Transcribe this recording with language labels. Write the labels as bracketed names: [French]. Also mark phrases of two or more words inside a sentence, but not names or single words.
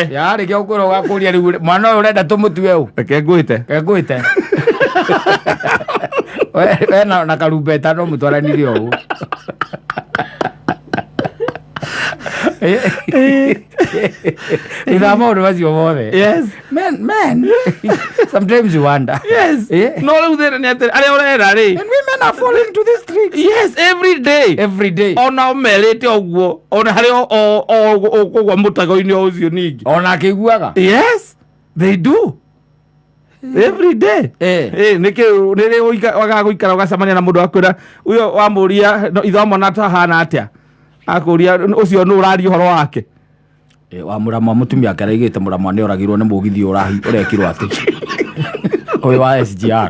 [Kikuyu] yarĩkia gũkwĩra ũgakũria rĩu mwana ũyũ ũrenda tũmũtue ũũ reke ngwĩte we na karumbeta no mũtwaranirie ũũ ina maũndũ macio mothe. [English] Yes. Man. Sometimes you wonder. Yes. [Kikuyu] No rĩu thĩna nĩ atĩ arĩa ũrera rĩ. [English] And women are falling into these tricks. Yes, every day. [Kikuyu] Ona ũmerĩte ũguo ona harĩ ũguo mũtago-inĩ ũcio ningĩ. Ona akĩiguaga. [English] Yes, they do. Every day. [Kikuyu] Nĩrĩ wagaga gũikara ũgacemania na mũndũ akwĩra ũyũ wamũria ithomo na tahana atĩa akũria ũcio nĩ ũraria ũhoro wake wa mũrama mũtumia akaraigĩte mũrama nĩ oragirwo nĩ mũgithi ũrekirwo atĩ ũyũ wa SGR